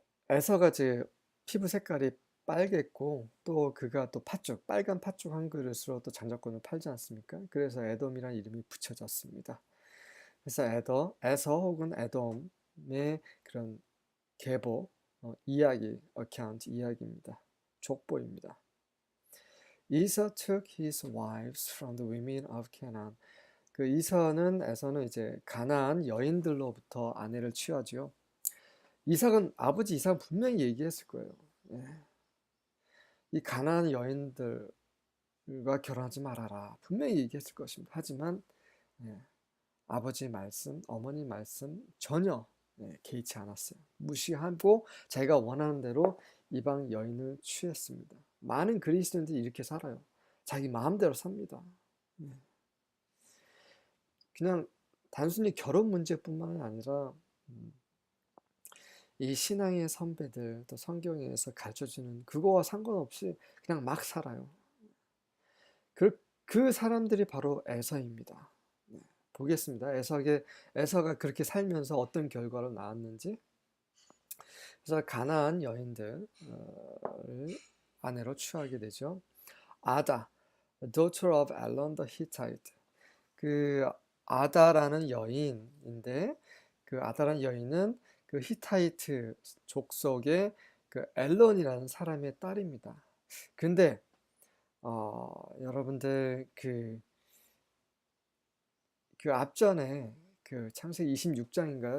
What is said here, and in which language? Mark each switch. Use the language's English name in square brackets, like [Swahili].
[Korean] 에서가 제 피부 색깔이 빨갰고 또 그가 또 빨간 팥죽 한 그릇으로 또 장자권을 팔지 않습니까? 그래서 에돔이라는 이름이 붙여졌습니다. 그래서 에서 혹은 에돔의 그런 계보, 이야기, account, 이야기입니다. 족보입니다. [English] Esau took his wives from the women of Canaan. [Korean] 그 에서는 이제 가나안 여인들로부터 아내를 취하지요. 아버지 이삭은 분명히 얘기했을 거예요. 예. 이 가나안 여인들과 결혼하지 말아라. 분명히 얘기했을 것입니다. 하지만 예, 아버지 말씀, 어머니 말씀 전혀 개의치 않았어요. 무시하고 자기가 원하는 대로 이방 여인을 취했습니다. 많은 그리스도인들이 이렇게 살아요. 자기 마음대로 삽니다. 그냥 단순히 결혼 문제뿐만 아니라 이 신앙의 선배들 또 성경에서 가르쳐주는 그거와 상관없이 그냥 막 살아요. 그 사람들이 바로 에서입니다. 보겠습니다. 에서가 그렇게 살면서 어떤 결과로 나왔는지. 그래서 가나안 여인들을 아내로 취하게 되죠. [English] 아다, daughter of Elon the Hittite. [Korean] 그 아다라는 여인인데 그 아다라는 여인은 그 히타이트 족속의 그 엘론이라는 사람의 딸입니다. 근데 여러분들 그 앞전에 그 창세기 26장인가요?